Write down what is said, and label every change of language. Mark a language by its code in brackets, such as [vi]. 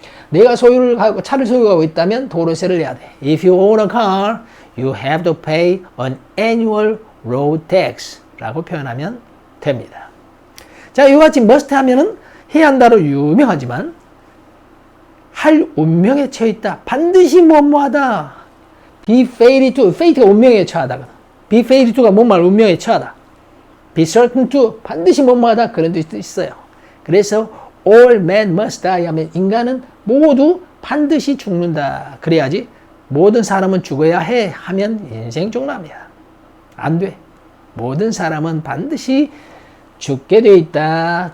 [ko] 내가 차를 소유하고 있다면 도로세를 내야 돼. [en] If you own a car, you have to pay an annual road tax [ko] 라고 표현하면 됩니다. 자, 이와 같이 must 하면은 해야 한다로 유명하지만 할 운명에 처해 있다. 반드시 뭐뭐하다. be fated to, fate가 운명에 처하다. be fated to가 뭔말 운명에 처하다. be certain to, 반드시 뭐뭐하다. 그런 뜻도 있어요. 그래서 [en] all men must die [ko] 하면 인간은 모두 반드시 죽는다. 그래야지 모든 사람은 죽어야 해 하면 인생 종랍니다. 안 돼. 모든 사람은 반드시 죽게 돼 있다.